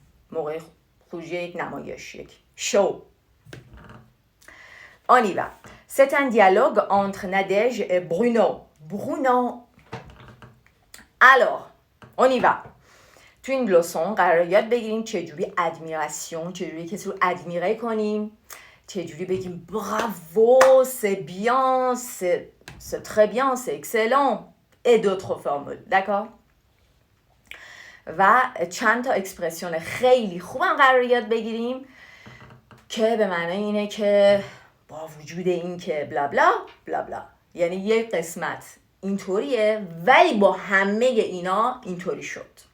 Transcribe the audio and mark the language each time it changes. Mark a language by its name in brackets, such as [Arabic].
[Persian] موقع خروجی یک نمایش یک شو. [French] On y va. C'est un dialogue entre Nadège et Bruno. Alors, on y va. [Persian] تو این لسون قرار یاد بگیریم چجوری ادمیراسیون، چجوری کسی رو ادمیره کنیم، چجوری بگیم [French] bravo, c'est bien, c'est très bien, c'est excellent et d'autres formules. [Persian] d'accord؟ و چند تا اکسپرسیون خیلی خوبم قرار یاد بگیریم که به معنی اینه که با وجود این که بلا بلا بلا بلا، یعنی یک قسمت اینطوریه ولی با همه اینا اینطوری شد.